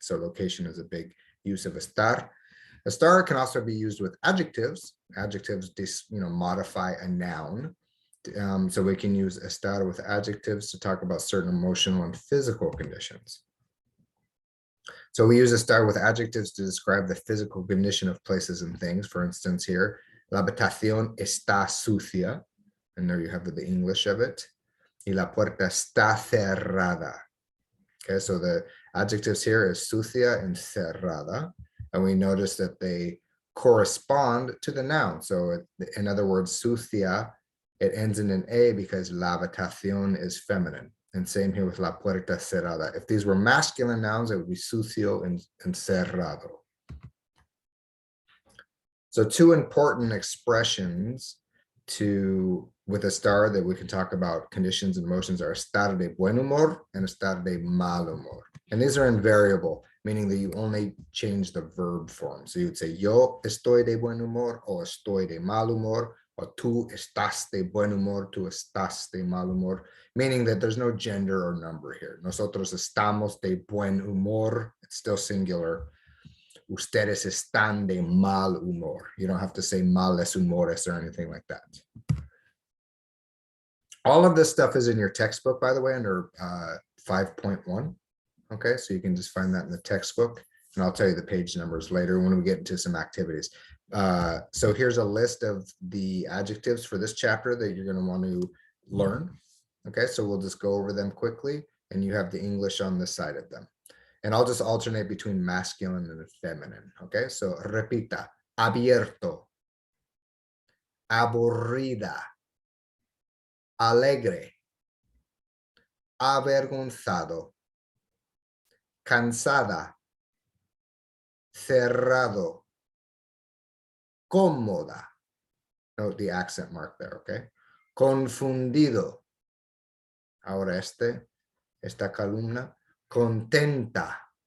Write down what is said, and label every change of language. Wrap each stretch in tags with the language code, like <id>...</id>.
<en>So location is a big use of estar. Estar can also be used with adjectives. Adjectives modify a noun. So we can use estar with adjectives to talk about certain emotional and physical conditions. So we use estar with adjectives to describe the physical condition of places and things. For instance, here,</en> <es>la habitación está sucia.</es> <en>And there you have the English of it.</en> <es>Y la puerta está cerrada.</es> <en>Okay, so the adjectives here is sucia and cerrada. And we notice that they correspond to the noun. So in other words, sucia, it ends in an A because la habitación is feminine. And same here with</en> <es>la puerta cerrada.</es> <en>If these were masculine nouns, it would be sucio and cerrado. So two important expressions with estar that we can talk about conditions and emotions are</en> <es>estar de buen humor</es> <en>and</en> <es>estar de mal humor.</es> <en>And these are invariable, meaning that you only change the verb form. So you would say,</en> <es>yo estoy de buen humor, o estoy de mal humor,</es> <en>or</en> <es>tú estás de buen humor, tú estás de mal humor,</es> <en>meaning that there's no gender or number here.</en> <es>Nosotros estamos de buen humor,</es> <en>it's still singular.</en> <es>Ustedes están de mal humor.</es> <en>You don't have to say</en> <es>males humores</es> <en>or anything like that. All of this stuff is in your textbook, by the way, under 5.1. Okay, so you can just find that in the textbook, and I'll tell you the page numbers later when we get into some activities. So here's a list of the adjectives for this chapter that you're going to want to learn. Okay, so we'll just go over them quickly, and you have the English on this side of them. And I'll just alternate between masculine and feminine. Okay, so</en> <es>repita: abierto, aburrida, alegre, avergonzado, cansada, cerrado, cómoda.</es> <en>Note the accent mark there, okay?</en> <es>Confundido. Ahora esta columna. Contenta.</es>